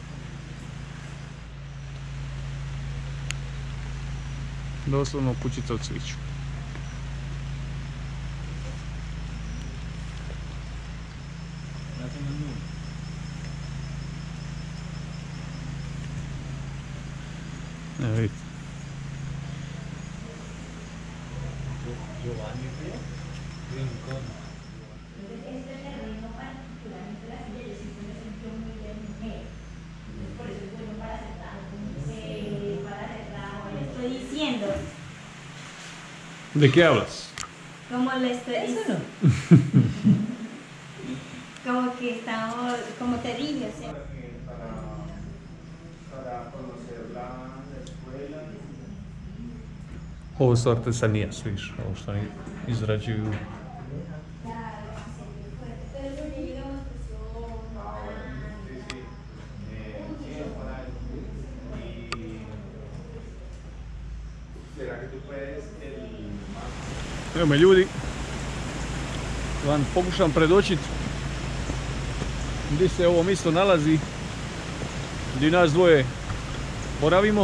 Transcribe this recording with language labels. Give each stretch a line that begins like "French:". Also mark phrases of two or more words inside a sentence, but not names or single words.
Croatian: Doslovno kućica od cviću. Evo vidite. Giovanni Rincón.
Spanish: Estoy diciendo. ¿De qué hablas? Como le estoy diciendo. Como que estamos, como te dije, o sea. Para conocer la escuela.
Croatian: Ovo su artesanijas, vidiš, ovo što oni izrađuju. Evo me ljudi, vam pokušam predočiti gdje se ovo mjesto nalazi, gdje nas dvoje boravimo.